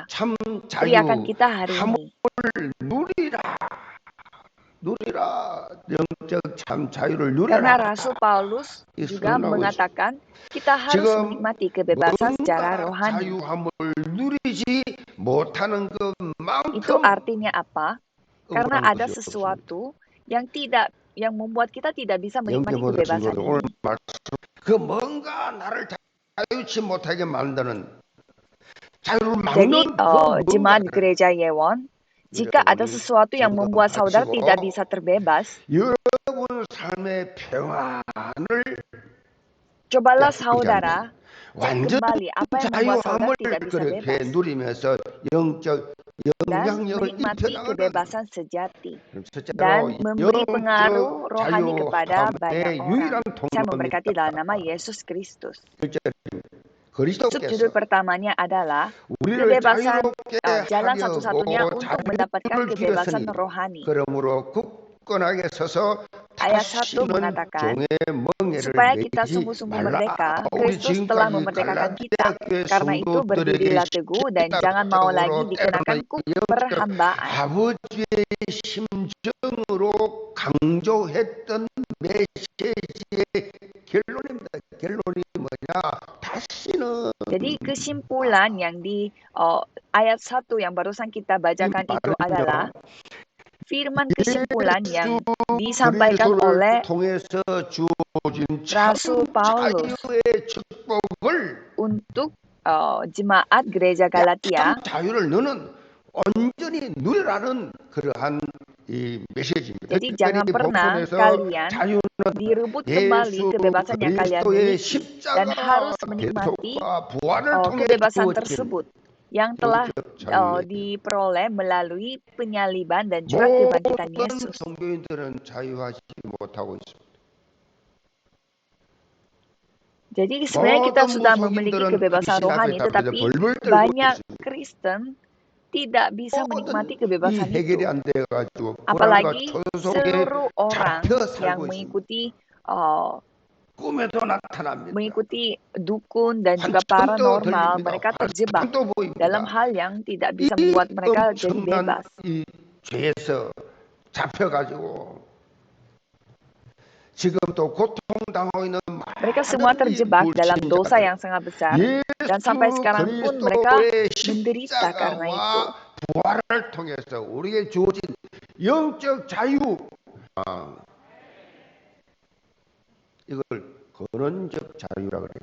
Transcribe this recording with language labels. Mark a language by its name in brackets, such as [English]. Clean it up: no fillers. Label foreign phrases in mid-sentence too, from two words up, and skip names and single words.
[Korean] 참 [Indonesian] teriakan [Korean] 자유 [Indonesian] kita hari ini. [Korean] 누리라 영적 참 자유를 [Indonesian] Karena [Korean] 누려라. [Indonesian] Rasul Paulus juga mengatakan kita harus menikmati kebebasan secara rohani. [Korean] 자유함을 누리지 못하는 [Indonesian] Itu [Korean] 것만큼 [Indonesian] artinya apa? Karena ada sesuatu yang tidak yang membuat kita tidak bisa [Korean] 영계 [Indonesian] menikmati [Korean] 모든 [Indonesian] kebebasan [Korean] 친구들 오늘 [Indonesian] ini. [Korean] 말씀 그 뭔가 나를 자유치 못하게 만드는 자유를 [Indonesian] Jadi, [Korean] 막는 그 [Indonesian] jemaat [Korean] 뭔가를 [Indonesian] gereja Yewon, jika ada [Korean] 여러분이 [Indonesian] sesuatu yang [Korean] 지금 [Indonesian] membuat saudara [Korean] 가지고 [Indonesian] tidak bisa terbebas, [Korean] 여러분 삶의 평안을 [Indonesian] cobalah [Korean] 뺏기지 [Indonesian] saudara [Korean] 않는 [Indonesian] cek [Korean] 완전 [Indonesian] kembali apa yang membuat saudara [Korean] 자유함을 [Indonesian] tidak bisa [Korean] 그렇게 [Indonesian] bebas [Korean] 누리면서 영적 [Indonesian] dan [Korean] 영향력을 [Indonesian] menikmati [Korean] 입혀나가는 [Indonesian] kebebasan sejati [Korean] 첫째로 [Indonesian] dan memberi [Korean] 영적 [Indonesian] pengaruh rohani kepada banyak [Korean] 자유함의 [Indonesian] orang. [Korean] 유일한 [Indonesian] Saya memberkati [Korean] 통로입니다. [Indonesian] dalam nama Yesus Kristus. Subjudul [Korean] 그리스도께서 [Indonesian] pertamanya adalah [Korean] 우리를 [Indonesian] kebebasan, [Korean] 자유롭게 [Indonesian] jalan [Korean] 하려고 [Indonesian] satu-satunya untuk mendapatkan [Korean] 자유를 [Indonesian] kebebasan [Korean] 주셨으니 [Indonesian] rohani. [Korean] 그러므로 굳건하게 서서 [Indonesian] Ayat 1 [Korean] 다시는 [Indonesian] mengatakan, [Korean] 종의 멍에를 [Indonesian] supaya kita [Korean] 매이지 [Indonesian] sungguh-sungguh [Korean] 말라. [Indonesian] merdeka, [Korean] 우리 [Indonesian] Kristus telah [Korean] 지금까지 [Indonesian] memerdekakan [Korean] 갈라디아 [Indonesian] kita. [Korean] 교회 [Indonesian] Karena itu [Korean] 성도들에게 [Indonesian] berdirilah teguh dan jangan mau lagi [Korean] 시각적으로 [Indonesian] dikenakan [Korean] 때로는 [Indonesian] kuk [Korean] 영적 [Indonesian] perhambaan. [Korean] 아버지의 심정으로 강조했던 메시지의 결론입니다. 결론이 뭐냐? 다시는 [Indonesian] Jadi kesimpulan yang di ayat 1 yang barusan kita bacakan itu adalah firman kesimpulan yang disampaikan [Korean] 그리스도를 [Indonesian] oleh [Korean] 통해서 주어진 [Indonesian] Rasul [Korean] 참 [Indonesian] Paulus [Korean] 자유의 축복을 [Indonesian] untuk jemaat gereja [Korean] 참 [Indonesian] Galatia. [Korean] 자유를 너는 온전히 누리라는 그러한 이 메시지입니다. [Indonesian] Jadi jangan pernah kalian [Korean] 자유는 [Indonesian] direbut kembali [Korean] 예수 [Indonesian] kebebasan yang kalian [Korean] 그리스도의 [Indonesian] miliki dan harus [Korean] 십자가 [Indonesian] menikmati [Korean] 대속과 부활을 통해 [Indonesian] kebebasan [Korean] 주어진 [Indonesian] tersebut yang telah diperoleh melalui penyaliban dan juga kebangkitan [Korean] 모든 [Indonesian] Yesus. [Korean] 종교인들은 자유하지 못하고 있습니다. [Indonesian] Jadi sebenarnya kita sudah memiliki kebebasan rohani, tetapi banyak Kristen tidak bisa menikmati kebebasan itu. Apalagi seluruh orang yang mengikuti dukun dan juga paranormal, mereka terjebak dalam hal yang tidak bisa membuat mereka jadi bebas. [Korean] 죄에서 잡혀가지고 지금도 고통당하고 있는 [Indonesian] Mereka semua terjebak dalam dosa yang sangat besar dan sampai sekarang pun mereka menderita karena itu. [Korean] 부활을 통해서 우리에게 주어진 영적 자유, 이걸 근원적 자유라고 그래.